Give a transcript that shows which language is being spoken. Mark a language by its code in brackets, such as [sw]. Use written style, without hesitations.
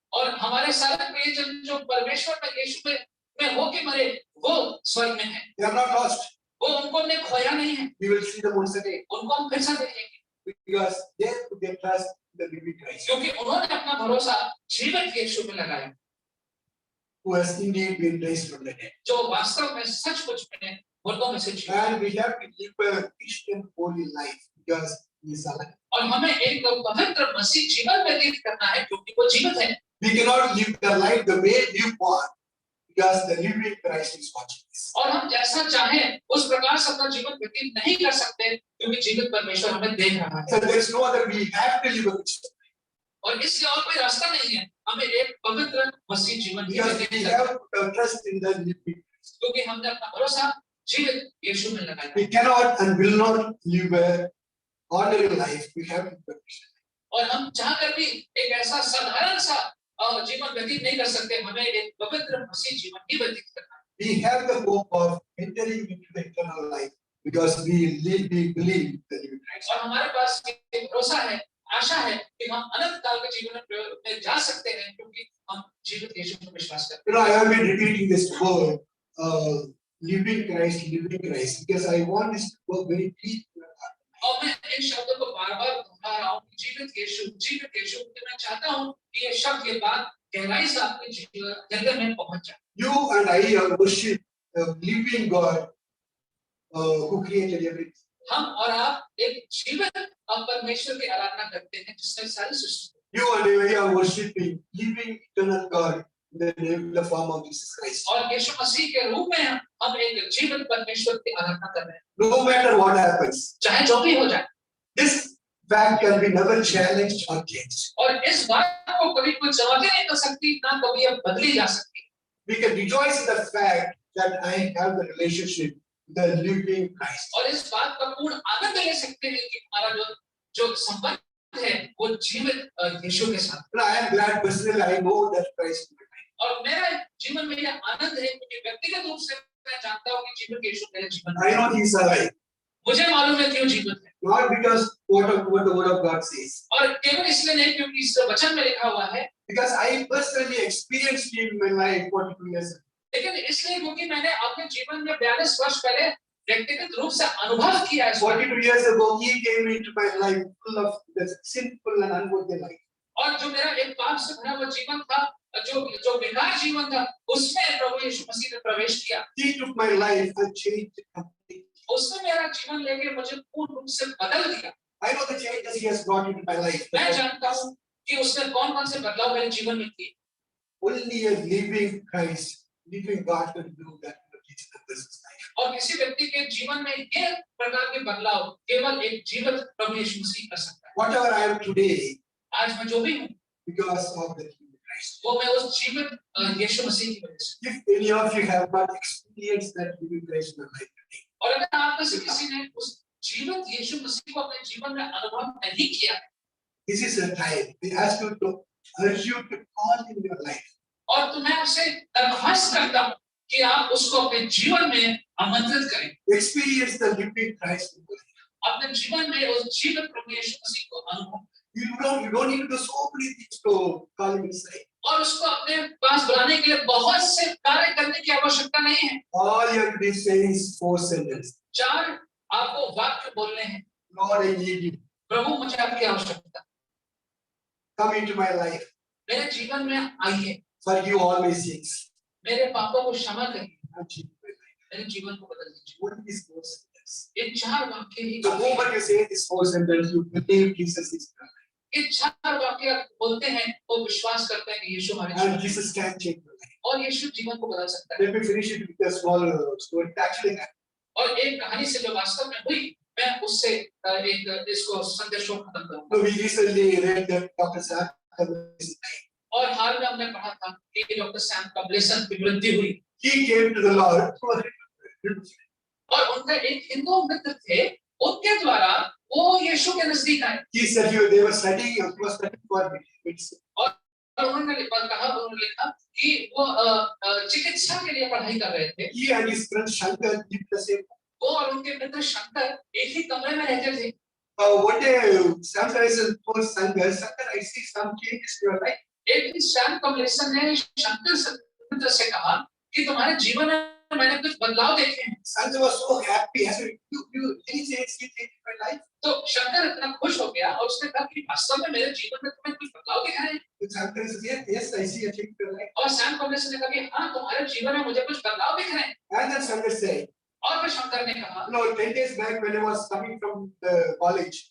[hi] और हमारे सारे प्रियजन जो परमेश्वर में यीशु में होके मरे वो स्वर्ग में है। [en] They are not lost. [hi] वो उनको हमने खोया नहीं है, [en] We will see them once again [hi] उनको हम फिर से देखेंगे [en] because they put their trust in the living Christ, [hi] क्योंकि उन्होंने अपना भरोसा जीवित यीशु में लगाया [en] who has indeed been raised from the dead. [hi] जो वास्तव में सचमुच में मुर्दों में से जीवित है। [en] And we have to live a Christian holy life because He is alive. [hi] और हमें एक पवित्र मसीह जीवन व्यतीत करना है क्योंकि वो जीवित है। [en] We cannot live the life the way you want because the living Christ is watching us. [hi] और हम जैसा चाहें उस प्रकार से अपना जीवन व्यतीत नहीं कर सकते क्योंकि जीवित परमेश्वर हमें देख रहा है। [en] So there is no other way. We have to live a Christian life [hi] और इसलिए और कोई रास्ता नहीं है, हमें एक पवित्र मसीह जीवन ही [en] because [hi] व्यतीत [en] we [hi] करना है [en] have to trust in the living Christ. [hi] क्योंकि हमने अपना भरोसा जीवित यीशु में लगाया है। [en] We cannot and will not live a ordinary life. We have to live a Christian life. [hi] और हम चाहकर भी एक ऐसा साधारण सा जीवन व्यतीत नहीं कर सकते, हमें एक पवित्र मसीह जीवन ही व्यतीत करना है। [en] We have the hope of entering into the eternal life because we believe the living Christ. [hi] और हमारे पास एक भरोसा है, आशा है कि हम अनंत काल के जीवन में जा सकते हैं क्योंकि हम जीवित यीशु में विश्वास करते [en] You know, I have been repeating this word, living Christ, because I want this to go very deep in your heart. [hi] हैं। और मैं इन शब्दों को बार-बार दोहरा रहा हूँ, जीवित यीशु, क्योंकि मैं चाहता हूँ कि ये शब्द, ये बात गहराई से आपके हृदय में पहुंच जाए। [en] You and I are worship a living God who created everything. [hi] हम और आप एक जीवित परमेश्वर की आराधना करते हैं जिसने सारी सृष्टि। [en] You and I are worshiping living eternal God in the form of Jesus Christ. [hi] और यीशु मसीह के रूप में हम एक जीवित परमेश्वर की आराधना कर रहे हैं। [en] No matter what happens, [hi] चाहे जो भी हो जाए। [en] this fact can be never challenged or changed. [hi] और इस बात को कभी कोई चुनौती नहीं कर सकती, ना कभी अब बदली जा सकती। [en] We can rejoice in the fact that I have the relationship with the living Christ. [hi] और इस बात का पूर्ण आनंद ले सकते हैं कि हमारा जो संबंध है वो जीवित यीशु के साथ। [en] And I am glad personally I know that Christ is my life. [hi] और मेरा जीवन में यह आनंद है क्योंकि व्यक्तिगत रूप से मैं जानता हूँ कि जीवित यीशु मेरे जीवन में [en] I know He is alive. [hi] मुझे मालूम है क्यों जीवित है। [en] Not because what the word of God says. [hi] और केवल इसलिए नहीं क्योंकि इस वचन में लिखा हुआ है, [en] Because I personally experienced Him in my life 42 years ago. [hi] लेकिन इसलिए क्योंकि मैंने अपने जीवन में 42 वर्ष पहले व्यक्तिगत रूप से अनुभव किया है। [en] 42 years ago, He came into my life full of the sinful and unworthy life. [hi] और जो मेरा एक पाप से भरा हुआ जीवन था, जो बेकार जीवन था, उसमें प्रभु यीशु मसीह ने प्रवेश किया। [en] He took my life and changed it completely. [hi] उसने मेरा जीवन लेके मुझे पूर्ण रूप से बदल दिया। [en] I know the changes He has brought into my life. [hi] मैं जानता हूँ कि उसने कौन-कौन से बदलाव मेरे जीवन में किए। [en] Only a living Christ, living God can do that in a person's life. [hi] और किसी व्यक्ति के जीवन में ये प्रकार के बदलाव केवल एक जीवित प्रभु यीशु मसीह कर सकता है। [en] Whatever I am today, [hi] आज मैं जो भी हूँ, [en] because of the living Christ. [hi] वो मैं उस जीवित यीशु मसीह की वजह से। [en] If any of you have not experienced that living Christ in your life today, [hi] और अगर आप में से किसी ने उस जीवित यीशु मसीह को अपने जीवन में अनुभव नहीं किया, [en] this is a time we ask you to urge you to call in your life. [hi] और तो मैं आपसे दरख्वास्त करता हूँ कि आप उसको अपने जीवन में आमंत्रित करें। [en] Experience the living Christ in your life. [hi] अपने जीवन में उस जीवित प्रभु यीशु मसीह को अनुभव। [en] You don't need to do so many things to call him inside. [hi] और उसको अपने पास बुलाने के लिए बहुत से कार्य करने की आवश्यकता नहीं है। [en] All you have to do is say is 4 sentences. [hi] 4 आपको वाक्य बोलने हैं। [en] Lord, I need you. [hi] प्रभु मुझे आपकी आवश्यकता। [en] Come into my life. [hi] मेरे जीवन में आइए। [en] Forgive all my sins. [hi] मेरे पापों को क्षमा करिए। [en] And change my life. [hi] मेरे जीवन को बदल दीजिए। [en] What is 4 sentences? [hi] ये 4 वाक्य ही [en] The moment you say this 4 sentences, you believe Jesus is God. [hi] ये 4 वाक्य बोलते हैं और विश्वास करते हैं कि यीशु हमारे [en] and [hi] जीवन [en] Jesus can change your life. [hi] और यीशु जीवन को बदल सकता है। [en] Let me finish it with a small story. It actually happened. [hi] और एक कहानी से जो वास्तव में हुई, मैं उससे एक इसको संदेश को खत्म करूंगा। [en] So we recently read that Dr. Sam Kabbala's life. [hi] और हाल में हमने पढ़ा था कि डॉक्टर सैम कबलेसन की मृत्यु हुई [en] He came to the Lord through a friend. [hi] और उनका एक हिंदू मित्र थे, उनके द्वारा वो यीशु के नजदीक आए [en] He said they were studying for medicine. [hi] और उन्होंने लिखा कि वो चिकित्सा के लिए पढ़ाई कर रहे थे। [en] He and his friend Shankar lived the same. [hi] वो और उनके मित्र शंकर एक ही कमरे में रहते थे। [en] One day, Shankar told Shankar, I see some changes in your life. [hi] एक दिन सैम कबलेसन ने शंकर मित्र से कहा कि तुम्हारे जीवन में मैंने कुछ बदलाव देखे हैं। [en] Shankar was so happy. I said, you any change in my life? [hi] तो शंकर इतना खुश हो गया और उसने कहा कि वास्तव में मेरे जीवन में तुम्हें कुछ बदलाव दिख रहे हैं। [en] Shankar said, yes, I see a change in your life. [hi] और सैम कबलेसन ने कहा कि हाँ, तुम्हारे जीवन में मुझे कुछ बदलाव दिख रहे हैं। [en] And then Shankar said, [hi] और फिर शंकर ने कहा, [en] 10 days back when I was coming from the college,